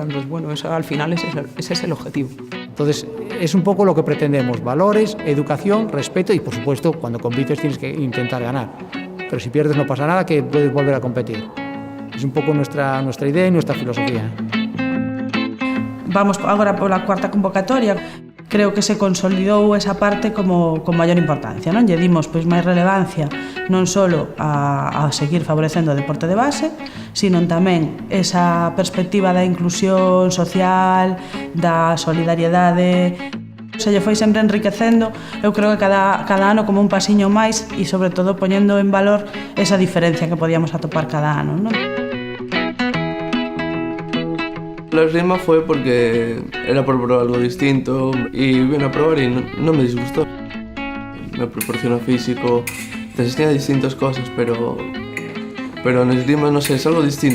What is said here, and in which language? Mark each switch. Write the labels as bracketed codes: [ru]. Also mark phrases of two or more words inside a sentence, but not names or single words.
[es] Entonces, bueno, eso, al final ese es el objetivo. Entonces, es un poco lo que pretendemos: valores, educación, respeto y, por supuesto, cuando compites tienes que intentar ganar. Pero si pierdes no pasa nada, que puedes volver a competir. Es un poco nuestra idea y nuestra filosofía. [gl] Vamos agora pola cuarta convocatoria. Creo que se consolidou esa parte como con maior importancia, non? Lle dimos pois máis relevancia non só a seguir favorecendo o deporte de base, sino tamén esa perspectiva da inclusión social, da solidariedade. Se lle foi sempre enriquecendo, eu creo que cada ano como un pasiño máis e sobre todo poñendo en valor esa diferencia que podíamos atopar cada ano, non? [es] La esgrima fue porque era por probar algo distinto y vine a probar y no me disgustó. Me proporciona físico, te enseña distintas cosas, pero en esgrima no sé, es algo distinto.